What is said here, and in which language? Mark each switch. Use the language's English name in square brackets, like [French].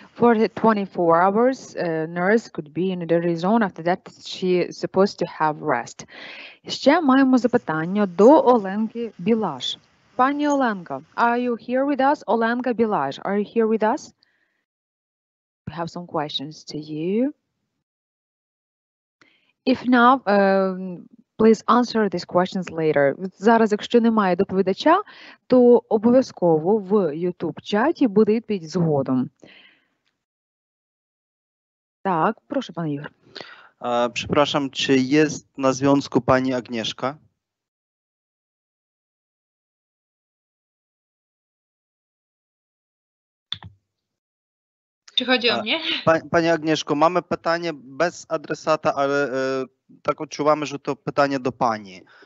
[English] For the 24 hours, nurse could be in a dirty zone. After that, she is supposed to have rest. [Ukrainian] Ще маємо запитання до Оленки Білаш. [English] Пані Оленка, are you here with us? Оленка Білаш, are you here with us? We have some questions to you. If not, please answer these questions later. [Ukrainian] Зараз, якщо немає доповідача, то обов'язково в YouTube-чаті буде відповідь згодом. Так, прошу, пане Ігор. [Polish] Przepraszam, czy jest na związku pani Agnieszka? Czy chodzi o mnie? Pani Agnieszko, mamy pytanie bez adresata, ale tak odczuwamy, że to pytanie do pani.